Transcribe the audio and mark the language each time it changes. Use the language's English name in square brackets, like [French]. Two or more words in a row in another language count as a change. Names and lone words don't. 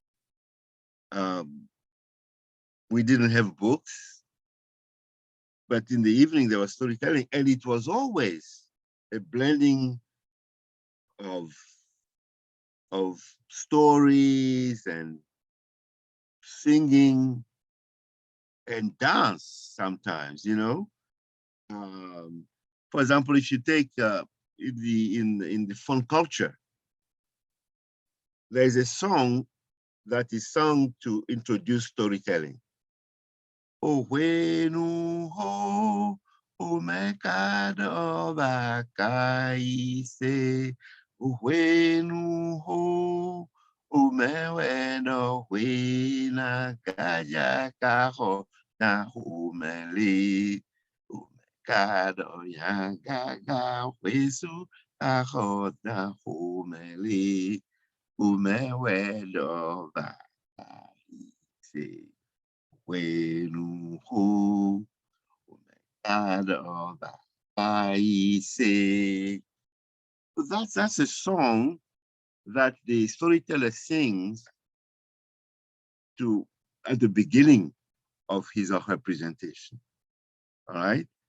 [English] We didn't have books, but in the evening there was storytelling, and it was always a blending of stories and singing and dance sometimes, you know. For example, if you take in the fun culture, there's a song that is sung to introduce storytelling. [Fon] Oh, wenu ho, o mekado bakaise, o wenu ho, o meweno wena kaya kaho na humeli, o mekado yangaga wesu kaho na humeli, o meweno bakaise. Wenu ho, [English] I say. That's a song that the storyteller sings at the beginning of his or her presentation. All right.